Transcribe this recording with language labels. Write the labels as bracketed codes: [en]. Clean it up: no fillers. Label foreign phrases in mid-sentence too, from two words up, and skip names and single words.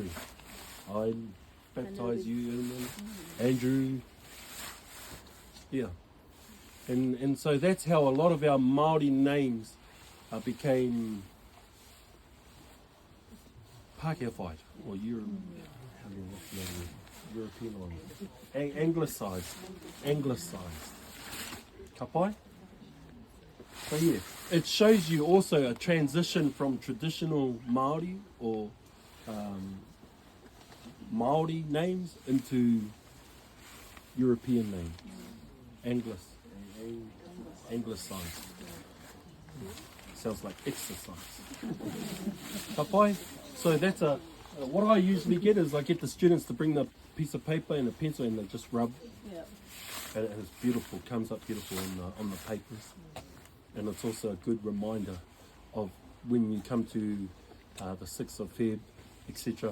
[en] I baptize you, Andrew. Yeah. And so that's how a lot of our Māori names became Pākehawhite or European, anglicised. [mi] Ka pai? [en] So yeah, it shows you also a transition from traditional Māori or Māori names into European names, anglicised. Sounds like exercise. [mi] Ka pai? [en] So that's what I usually get is I get the students to bring the piece of paper and a pencil and they just rub. Yeah. And it's beautiful, comes up beautiful on the papers. And it's also a good reminder of when you come to the 6th of Feb, etc.